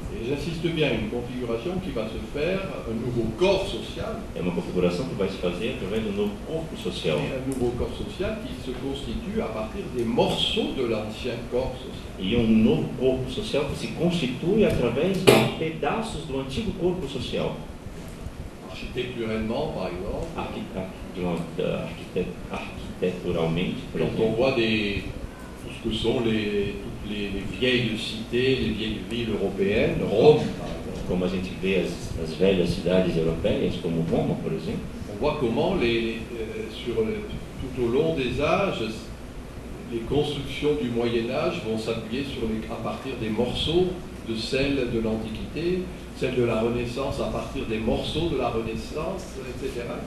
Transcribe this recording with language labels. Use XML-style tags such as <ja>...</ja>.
<fr>Et j'insiste bien, une configuration qui va se faire, un nouveau corps social,</fr> <pt>É uma configuração que vai se fazer através do novo corpo social.</pt> <fr>et un nouveau corps social qui se constitue à partir des morceaux de l'ancien corps social.</fr> <pt>E um novo corpo social que se constitui através de pedaços do antigo corpo social.</pt> <fr>Architecturellement, par exemple,</fr> <pt>Arquiteturalmente, por</pt> <fr>quand on</fr> <pt>exemplo,</pt> <fr>voit tout ce que sont toutes les vieilles cités, les vieilles villes européennes, Rome, par exemple,</fr> <pt>como a gente vê as velhas cidades europeias, como Roma, por exemplo,</pt> <fr>on voit comment tout au long des âges, les constructions du Moyen-Âge vont s'appuyer à partir des morceaux de celles de l'Antiquité, celles de la Renaissance à partir des morceaux de la Renaissance, etc.</fr>